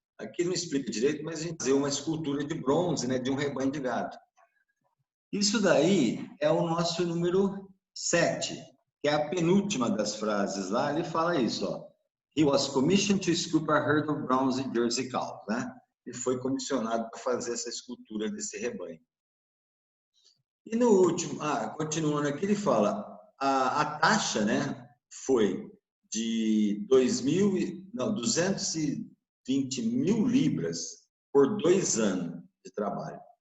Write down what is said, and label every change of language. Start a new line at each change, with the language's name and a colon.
Portuguese: Aqui não explica direito, mas a gente fazer uma escultura de bronze, né, de um rebanho de gado. Isso daí é o nosso número 7, que é a penúltima das frases lá. Ele fala isso, ó.
English: He was commissioned to sculpt a herd of bronze Jersey cows,
Portuguese: né? Ele foi comissionado para fazer essa escultura desse rebanho. E no último, continuando aqui, ele fala, a taxa, né, foi de 220 mil libras por 2 anos de trabalho.